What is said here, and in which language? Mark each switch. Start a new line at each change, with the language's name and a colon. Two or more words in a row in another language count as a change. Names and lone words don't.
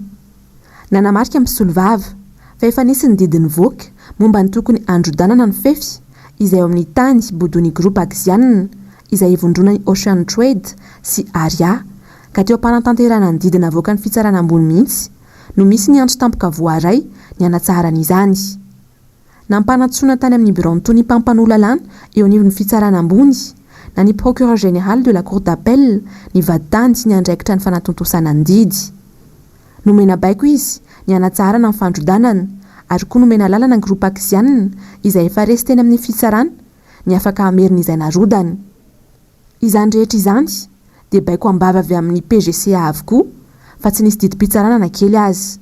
Malagasy: Nanamarika mpisolo vava fa efa nisy ny didiny voaka momba ny tokony androdanana ny fefy izay ao amin'ny tany bodony groupe Axian izay ivondrona ny Ocean Trade sy Aria ka teo am-panatanterana ny didina voaka ny fitsarana ambony mihitsy no misy ny antso tampoka voaray ny anatsarana izany. Nampanatsoana tany amin'ny bureau ny mpampanolalana eo anivon'ny fitsarana ambony na ny
French: procureur général de la cour d'appel
Malagasy: ny vaditany sy ny andraikitra ny fanatontosana ny didy. Nomena baiko izy ny anatsarana ny fandrodanana ary koa nomena lalana ny groupe Axian izay efa resy teny amin'ny fitsarana ny afaka ameriny izay narodany. Izany rehetra izany dia baiko ambava avy amin'ny PGCA avokoa fa tsy nisy didim-pitsarana na kely azy.